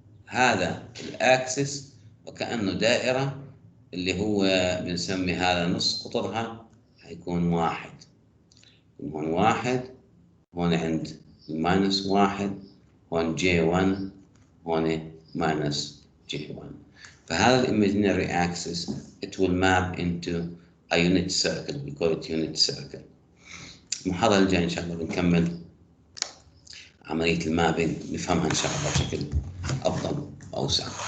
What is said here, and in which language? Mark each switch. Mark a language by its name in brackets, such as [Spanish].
[Arabic] هذا الأكسس وكأنه دائرة، اللي هو بنسمي هذا نص قطرها هيكون 1، هون 1، هون عند ماينس 1، هون J1، هون ماينس J1. فهذا الإيماجينري [English] axis it will map into a unit circle، we call it unit circle. [Arabic] المحاضرة الجاية إن شاء الله بنكمل عملية المابينج، نفهمها إن شاء الله بشكل أفضل وأوسع.